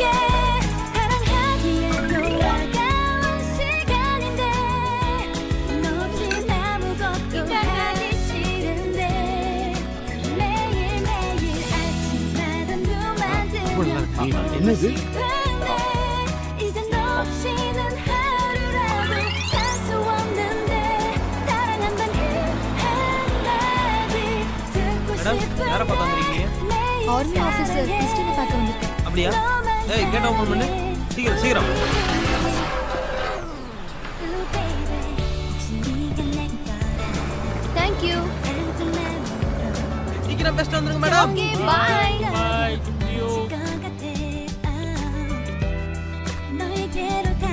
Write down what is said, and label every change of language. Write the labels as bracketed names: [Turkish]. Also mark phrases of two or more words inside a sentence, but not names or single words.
[Korean] 사랑하기에도 아까운 시간인데 너 없인 아무것도 하기 싫은데 매일매일 아침마다 눈만 뜨면 [Tamil] என்னது? [Korean] 이제 너 없이는 하루라도 살 수 없는데 사랑한단 그 한마디 듣고 [Tamil] மேடம், யாரை பார்க்க வந்திருக்கீங்க? [English] army officer [Tamil] கிறிஸ்டினை பார்க்க வந்திருக்கேன். அப்படியா? ஏய், [English] gate open [Tamil] பண்ணு. சீக்கிரம் சீக்கிரம். [English] Thank you. [Tamil] சீக்கிரம் பெஸ்ட் வந்துருங்க மேடம். [English] Okay, bye. [Tamil] பாய். [Korean] 너에게로